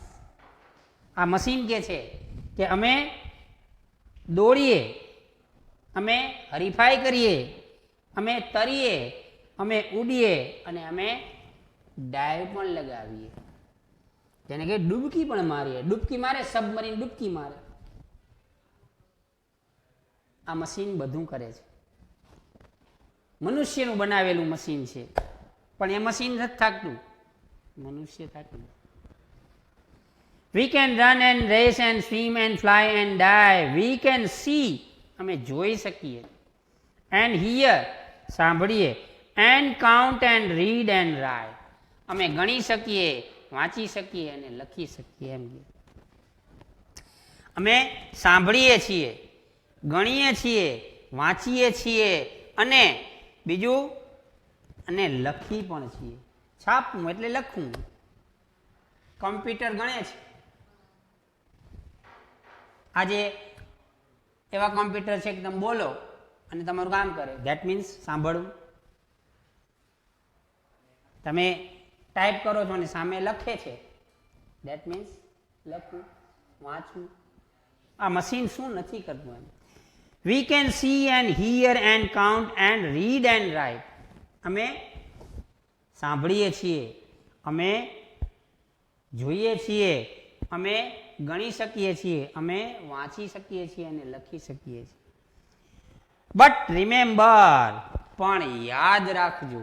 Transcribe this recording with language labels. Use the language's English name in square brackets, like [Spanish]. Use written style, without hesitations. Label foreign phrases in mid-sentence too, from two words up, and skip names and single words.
[Gujarati] આ મશીન કે છે કે અમે દોડીએ, અમે હરીફાઈ કરીએ, અમે તરીએ, અમે ઉડીએ અને અમે ડાઈવ પણ લગાવીએ, જેને કે ડૂબકી પણ મારીએ. ડૂબકી મારે, સબમરીન ડૂબકી મારે. આ મશીન બધું કરે છે. મનુષ્યનું બનાવેલું મશીન છે, પણ એ મશીન નથી થાકતું, મનુષ્ય થાકતું. [English] We can run and race and swim and fly and dive. We can see, [Gujarati] અમે જોઈ શકીએ. [English] And hear, સાંભળીએ. And count and read and write. [Gujarati] અમે ગણી શકીએ, વાંચી શકીએ અને લખી શકીએ. એમ કે અમે સાંભળીએ છીએ, ગણીએ છીએ, વાંચીએ છીએ અને બીજું અને લખી પણ છીએ. છાપવું એટલે લખવું. કમ્પ્યુટર ગણે છે. આજે એવા કમ્પ્યુટર છે કે તમે બોલો અને તમારું કામ કરે, [English] that means [Gujarati] સાંભળવું. તમે ટાઈપ કરો છો અને સામે લખે છે, [English] that means [Gujarati] લખવું, વાંચવું. આ મશીન શું નથી કરતું એમ. [English] We can see and hear and count and read and write. [Gujarati] અમે સાંભળીએ છીએ, અમે જોઈએ છીએ, અમે ગણી શકીએ છીએ, અમે વાંચી શકીએ છીએ અને લખી શકીએ છીએ. [English] but remember, [Gujarati] પણ યાદ રાખજો.